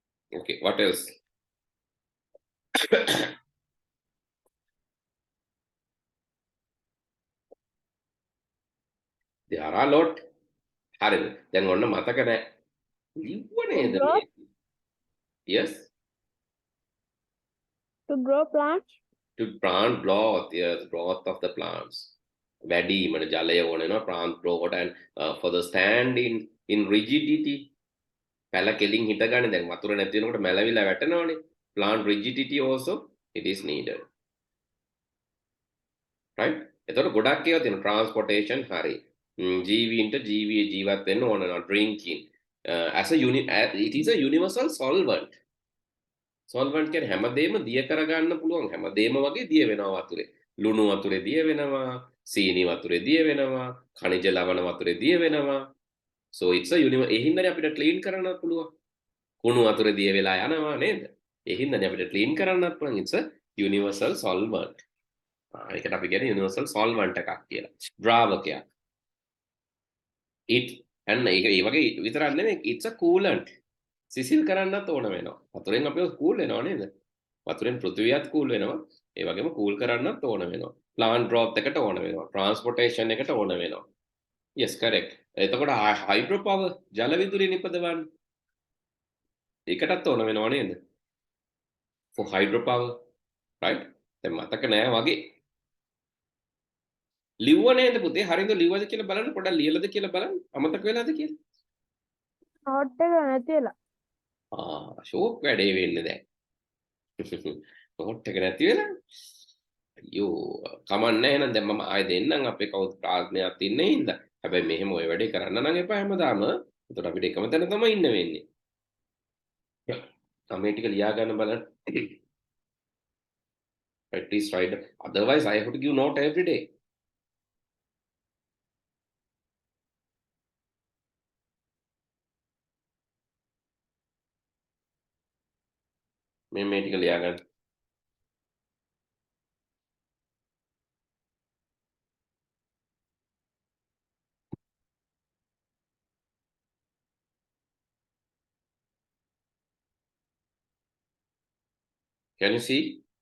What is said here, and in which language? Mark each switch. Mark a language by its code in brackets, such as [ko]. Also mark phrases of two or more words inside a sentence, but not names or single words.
[en] Okay, what else? There are a lot. [si] හරිද? දැන් ඔන්න මතක නැහැ. ලිව්ව [en] To [si] නේද [en] grow, [si] මේ? [en] Yes. to grow plants. To plant growth, yes, growth of the plants. [si] වැඩිමන ජලය ඕන වෙනවා [en] plant growth and for the stand in rigidity. [si] පැල කෙලින් හිටගන්නේ දැන් වතුර නැති වෙනකොට මැලවිලා වැටෙනවනේ. [en] Plant rigidity also it is needed. Right? [si] එතකොට ගොඩක් ඒවා තියෙනවා transportation හරි. ජීවීන්ට ජීවී ජීවත් වෙන්න ඕන වෙනවා drinking. [en] As a it is a universal solvent. [si] Solvent කියන්නේ හැමදේම දිය කරගන්න පුළුවන් හැමදේම වගේ දිය වෙනවා වතුරේ. ලුණු වතුරේ දිය වෙනවා, සීනි වතුරේ දිය වෙනවා, ඛනිජ ලවණ වතුරේ දිය වෙනවා. [en] So it's a [si] ඒ හින්දානේ අපිට ක්ලීන් කරන්නත් පුළුවන්. කුණු වතුරේ දිය වෙලා යනවා නේද? ඒ හින්දානේ අපිට ක්ලීන් කරන්නත් පුළුවන්. [en] It's a universal solvent. [si] ඒකට අපි කියන්නේ [en] universal solvent [si] එකක් කියලා. ද්‍රාවකයක්. [en] It and [si] ඒ වගේ විතරක් නෙමෙයි [en] it's a coolant. [si] සිසිල් කරන්නත් ඕන වෙනවා. වතුරෙන් අපි කූල් වෙනවා නේද? වතුරෙන් පෘථිවියත් කූල් වෙනවා. ඒ වගේම කූල් කරන්නත් ඕන වෙනවා. [en] plant growth [si] එකට ඕන වෙනවා. transportation එකට ඕන වෙනවා. [en] Yes, correct. [si] එතකොට [en] hydro power [si] ජල විදුලි නිපදවන්න. ඒකටත් ඕන වෙනවා නේද? [en] For hydro power, right? [si] දැන් මතක නෑ වගේ. ලිව්ව නේද පුතේ? හරියද ලිව්වද කියලා බලන්න පොඩ්ඩක් ලියලාද කියලා බලන්න. අමතක වෙලාද කියලා. Note එක නැතිලා. ෂෝක් වැඩේ වෙන්නේ දැන්. නෝට් එක නැති වෙලා. අයියෝ කමන්නේ එහෙනම් දැන් මම ආයෙ දෙන්නම් අපේ කවුද ප්‍රාඥාවක් ඉන්නේ හින්දා. හැබැයි මෙහෙම ඔය වැඩේ කරන්න නම් එපා හැමදාම. එතකොට අපිට එකම තැන තමයි ඉන්න වෙන්නේ. මේ ටික ලියා ගන්න බලන්න. [en] At least write. Otherwise I have to give note every day. [si] මේ ටික ලියා ගන්න. [en] Can you see?